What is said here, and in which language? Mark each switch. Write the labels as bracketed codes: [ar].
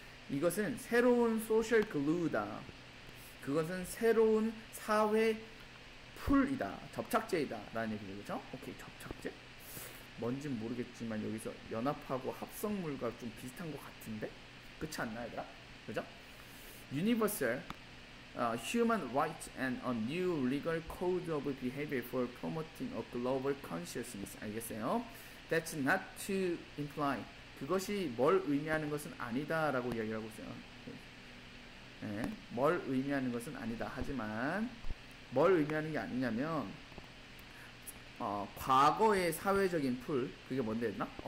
[ko] 이것은 새로운 social glue다. 그것은 새로운 사회 풀이다. 접착제이다. 라는 얘기죠. 그죠? 오케이. 접착제? 뭔진 모르겠지만 여기서 연합하고 합성물과 좀 비슷한 것 같은데? 그렇지 않나 얘들아? 그죠? [en] Universal human rights and a new legal code of behavior for promoting a global consciousness. [ko] 알겠어요? [en] That's not to imply. [ko] 그것이 뭘 의미하는 것은 아니다 라고 이야기를 하고 있어요. 네, 뭘 의미하는 것은 아니다. 하지만 뭘 의미하는 게 아니냐면 과거의 사회적인 풀 그게 뭔데 했나?